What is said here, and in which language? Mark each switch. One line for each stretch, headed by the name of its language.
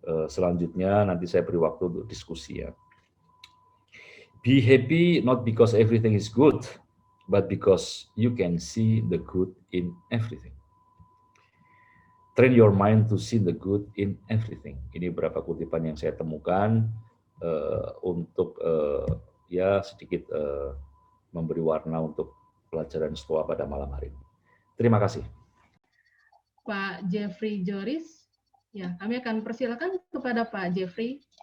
Indonesian: Selanjutnya nanti saya beri waktu untuk diskusi ya.
English: Be happy not because everything is good, but because you can see the good in everything. Train your mind to see the good in everything.
Indonesian: Ini beberapa kutipan yang saya temukan untuk ya sedikit memberi warna untuk pelajaran Stoa pada malam hari ini. Terima kasih. Pak Jeffrey Joris, ya kami akan persilakan kepada Pak Jeffrey.